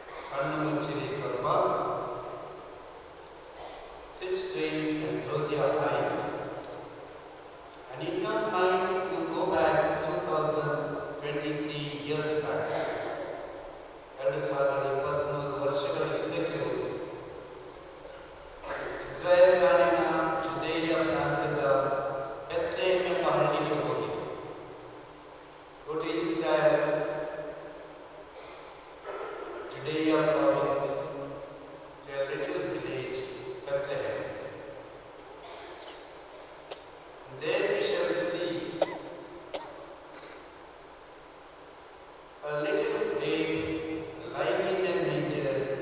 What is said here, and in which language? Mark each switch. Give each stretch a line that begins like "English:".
Kannada: ಕಣ್ಣು ಮುಚ್ಚಿರಿ ಸ್ವಲ್ಪ.
English: Sit straight and close your eyes. And in your mind, you go back 2023 years back.
Kannada: 2023 ವರ್ಷಗಳ ಹಿಂದಕ್ಕೆ ಹೋಗಿ ಇಸ್ರಾಯೇಲ್ ನಾಡಿನ ಜುದೇಯ ಪ್ರಾಂತ್ಯದ ಬೆತ್ಲೆಹೇಮ್ ಎಂಬ ಹಳ್ಳಿಗೆ ಹೋಗಿ.
English: Go to Israel, Judea province, to a little village, Bethlehem. There we shall see a little babe lying in a manger.